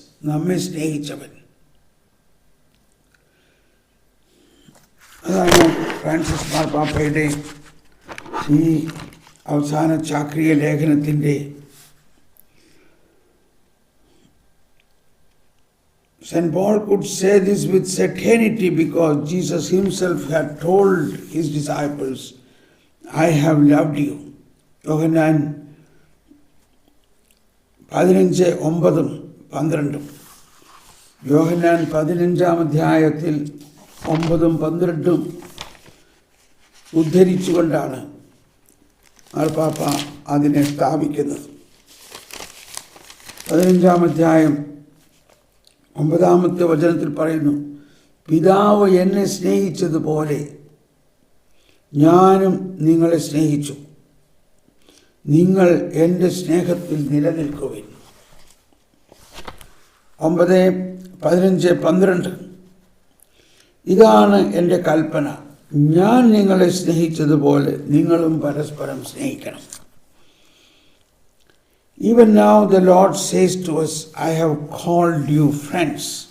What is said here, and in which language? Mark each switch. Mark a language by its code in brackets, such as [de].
[ml] നമ്മെ സ്നേഹിച്ചവൻ. അതാണ് ഫ്രാൻസിസ് മാർപ്പാപ്പയുടെ ഈ അവസാന ചാക്രിക ലേഖനത്തിൻ്റെ St. [en] Paul could say this with certainty because Jesus himself had told his disciples, I have loved you. [ml] യോഹന്നാൻ 15:9-12. യോഹന്നാൻ 15-ാം അധ്യായത്തിൽ 9-12 ഉദ്ധരിച്ചുകൊണ്ടാണ് മാർപ്പാപ്പ അതിനെ സ്ഥാപിക്കുന്നത്. 15-ാം അധ്യായം 9-ാമത്തെ വചനത്തിൽ പറയുന്നു, പിതാവ് എന്നെ സ്നേഹിച്ചതുപോലെ ഞാനും നിങ്ങളെ സ്നേഹിച്ചു, നിങ്ങൾ എൻ്റെ സ്നേഹത്തിൽ നിലനിൽക്കുവിൻ. 9, 15, 12 ഇതാണ് എൻ്റെ കൽപ്പന, ഞാൻ നിങ്ങളെ സ്നേഹിച്ചതുപോലെ നിങ്ങളും പരസ്പരം സ്നേഹിക്കണം. [en] Even now the Lord says to us, I have called you friends.